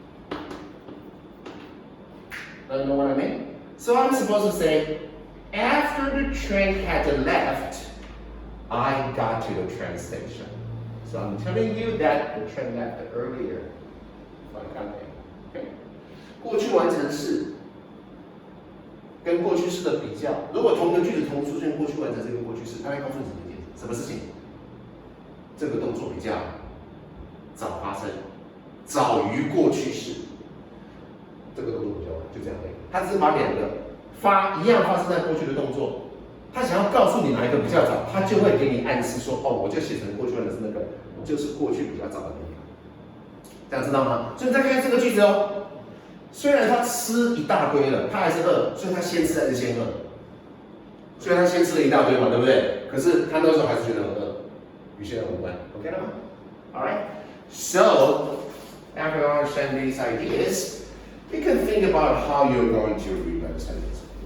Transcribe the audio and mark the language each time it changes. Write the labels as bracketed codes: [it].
[en] You know what I mean? So I'm supposed to say, after the train had left, I got to the train station. So I'm telling you that the train left earlier. Okay. [zh] 过去完成式跟过去式的比较，如果同个句子同出现过去完成式跟过去式，它会告诉你什么事情？这个动作比较早发生，早于过去式。这个动作比较晚，就这样而已。它只是把两个一样发生在过去的动作，他想要告诉你哪一个比较早，他就会给你暗示说，哦，我就写成过去完成式那个，就是过去比较早的那个。这样知道吗？所以你再看看这个句子哦。虽然他吃一大堆了，他还是饿，所以他先吃还是先饿？虽然他先吃了一大堆嘛，对不对？可是他那时候还是觉得很饿，与现在无关。 [en] OK [zh] 了吗 [en] ？Alright. So after you understand these ideas, you can think about how you're going to rewrite the sentence.